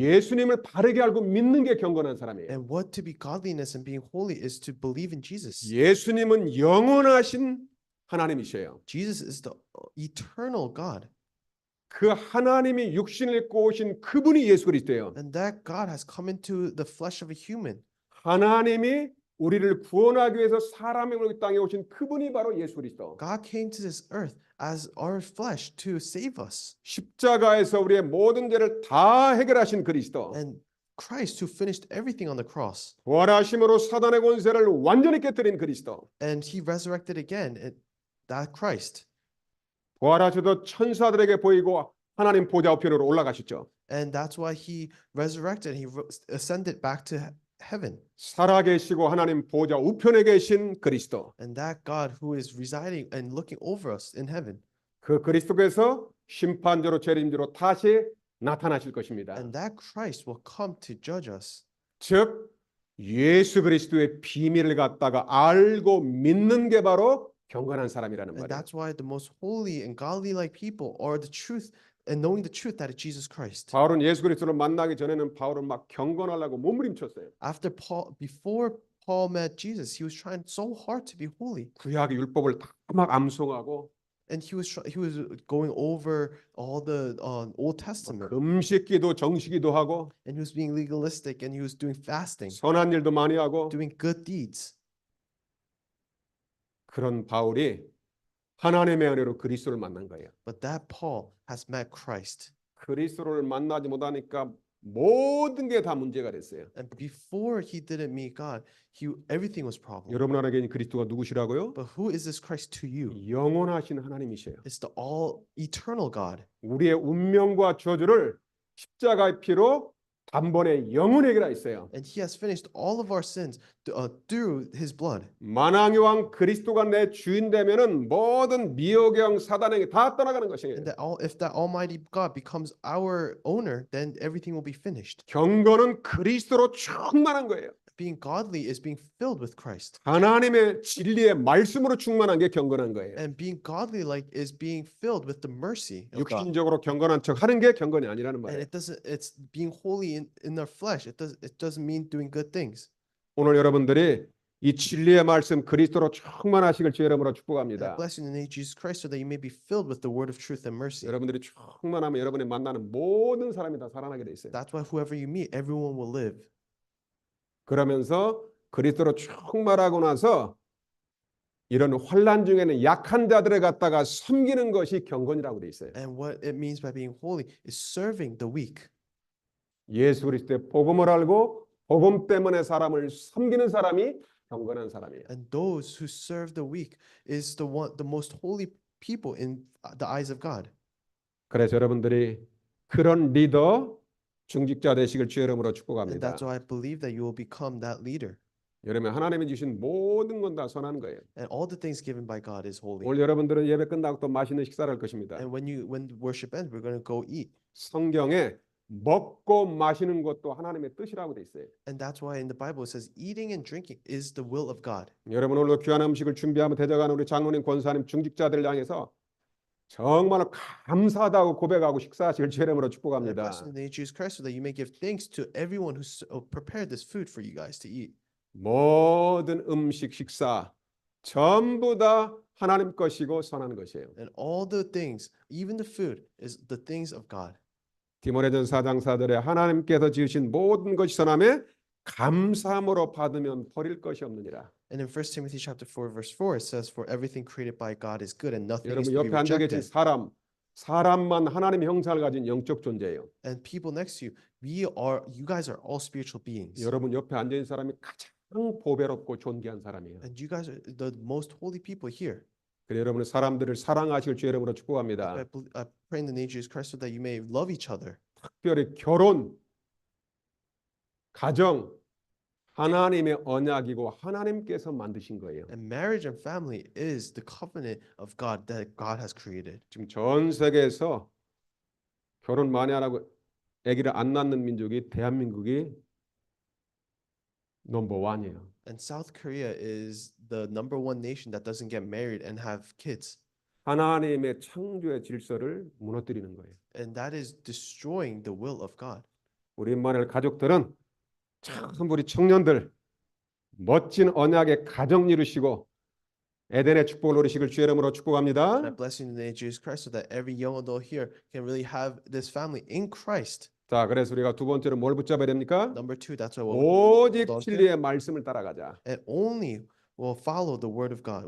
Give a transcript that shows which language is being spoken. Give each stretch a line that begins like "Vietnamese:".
Korean: 예수님을 바르게 알고 믿는 게 경건한 사람이에요.
English: And what to be godliness and being holy is to believe in Jesus.
Korean: 예수님은 영원하신 하나님이셔요.
English: Jesus is the eternal God.
Korean: 그 하나님이 육신을 입고 오신 그분이 예수 그리스도예요.
English: And that God has come into the flesh of a human.
Korean: 하나님이 우리를 구원하기 위해서 사람의 우리 땅에 오신 그분이 바로 예수 그리스도.
English: God came to this earth as our flesh to save us.
Korean: 십자가에서 우리의 모든 죄를 다 해결하신 그리스도.
English: And Christ who finished everything on the cross.
Korean: 부활하심으로 사단의 권세를 완전히 깨뜨린 그리스도.
English: And he resurrected again. That Christ.
Korean: 부활하셔도 천사들에게 보이고 하나님 보좌 우편으로 올라가셨죠.
English: And that's why he resurrected. He ascended back to heaven.
Korean: 살아계시고 하나님 보좌 우편에 계신 그리스도.
English: And that God who is residing and looking over us in heaven.
Korean: 그 그리스도께서 심판자로 재림자로 다시 나타나실 것입니다.
English: And that Christ will come to judge us.
Korean: 즉 예수 그리스도의 비밀을 갖다가 알고 믿는 게 바로 경건한 사람이라는
English: And
Korean: 말이에요.
English: that's why the most holy and godly like people are the truth and knowing the truth that is Jesus Christ.
Korean: 바울은 예수 그리스도를 만나기 전에는 바울은 막 경건하려고 몸부림쳤어요.
English: Before Paul met Jesus, he was trying so hard to be holy.
Korean: 구약 율법을 다 막 암송하고
English: And he was going over all the Old Testament.
Korean: 금식기도 정식기도 하고
English: And he was being legalistic and he was doing fasting,
Korean: 선한 일도 많이 하고
English: doing good deeds.
Korean: 그런 바울이 하나님의 은혜로 그리스도를 만난 거예요.
English: But that Paul has met Christ.
Korean: 그리스도를 만나지 못하니까 모든 게 다 문제가 됐어요.
English: And before he didn't meet God, everything was problem.
Korean: 여러분에게 그리스도가 누구시라고요?
English: But who is this Christ to you?
Korean: 영원하신 하나님이셔요.
English: It's the all eternal God.
Korean: 우리의 운명과 저주를 십자가의 피로 단번에 영원히 해결하였어요.
English: And he has finished all of our sins through his blood.
Korean: 만왕의 왕 그리스도가 내 주인 되면은 모든 미혹영 사단에게 다 떠나가는 것이에요.
English: And if that Almighty God becomes our owner, then everything will be finished.
Korean: 경건은 그리스도로 충만한 거예요.
English: Being godly is being filled with Christ.
Korean: 하나님의 진리의 말씀으로 충만한 게 경건한 거예요.
English: And being godly like is being filled with the mercy of God.
Korean: 육신적으로 경건한 척 하는 게 경건이 아니라는
English: And
Korean: 말이에요.
English: it's being holy in our flesh. It doesn't mean doing good things.
Korean: 오늘 여러분들이 이 진리의 말씀 그리스도로 충만하시길 주의 이름으로
English: And I
Korean: 축복합니다.
English: bless you in the name of Jesus Christ so that you may be filled with the word of truth and mercy.
Korean: 여러분들이 충만하면 여러분이 만나는 모든 사람이 다 살아나게 돼 있어요.
English: That's why whoever you meet, everyone will live.
Korean: 그러면서 그리스도로 충만하고 나서 이런 환난 중에는 약한 자들을 갖다가 섬기는 것이 경건이라고 돼 있어요.
English: And what it means by being holy is serving the weak.
Korean: 예수 그리스도의 복음을 알고 복음 때문에 사람을 섬기는 사람이 경건한 사람이에요.
English: And those who serve the weak is the most holy people in the eyes of God.
Korean: 그래서 여러분들이 그런 리더 중직자 되시길 주의 이름으로
English: And
Korean: 축복합니다.
English: that's why I believe that you will become that leader.
Korean: 여러분 하나님이 주신 모든 건 다 선한 거예요.
English: And all the things given by God is holy.
Korean: 오늘 여러분들은 예배 끝나고 또 맛있는 식사를 할 것입니다.
English: And when worship ends, we're going to go eat.
Korean: 성경에 먹고 마시는 것도 하나님의 뜻이라고 돼 있어요.
English: And that's why in the Bible it says eating and drinking is the will of God.
Korean: 여러분 오늘 귀한 음식을 준비하며 대적하는 우리 장로님, 권사님, 중직자들 향해서 정말 감사하다고 고백하고 식사하시길 주의 이름으로
English: And I
Korean: 축복합니다.
English: bless in the name of Jesus Christ so that you may give thanks to everyone who prepared this food for you guys to eat.
Korean: 모든 음식, 식사 전부 다 하나님 것이고 선한 것이에요.
English: And all the things, even the food, is the things of God.
Korean: 디모데전 4장 4절에 하나님께서 지으신 모든 것이 선함에 감사함으로 받으면 버릴 것이 없느니라.
English: And in 1 Timothy chapter 4 verse 4 it says for everything created by God is good and nothing is
Korean: 여러분
English: to be
Korean: 옆에 앉아 계신
English: rejected.
Korean: 사람만 하나님의 형상을 가진 영적 존재예요.
English: And people next to you, you guys are all spiritual beings.
Korean: 여러분 옆에 앉아 있는 사람이 가장 보배롭고 존귀한 사람이에요.
English: And you guys are the most holy people here.
Korean: 그래서 여러분은 사람들을 사랑하시길 주의 이름으로 축복합니다.
English: I pray in the name of Jesus Christ so that you may love each other.
Korean: 특별히 결혼, 가정, 하나님의 언약이고 하나님께서 만드신 거예요.
English: And marriage and family is the covenant of God that God has created.
Korean: 지금 전 세계에서 결혼 많이 안 하고 아기를 안 낳는 민족이 대한민국이 넘버원이에요.
English: And South Korea is the number one nation that doesn't get married and have kids.
Korean: 하나님의 창조의 질서를 무너뜨리는 거예요.
English: And that is destroying the will of God.
Korean: 우리 만일 가족들은 참 우리 청년들 멋진 언약의 가정 이루시고 에덴의 축복을 누리시길 주의 이름으로
English: And I
Korean: 축복합니다.
English: bless you in the name of Jesus Christ so that every young adult here can really have this family in Christ.
Korean: 자, 그래서 우리가 두 번째로 뭘 붙잡아야 됩니까?
English: Number two, that's why
Korean: 오직
English: hold on to
Korean: 진리의 말씀을 따라가자.
English: and only will follow the word of God.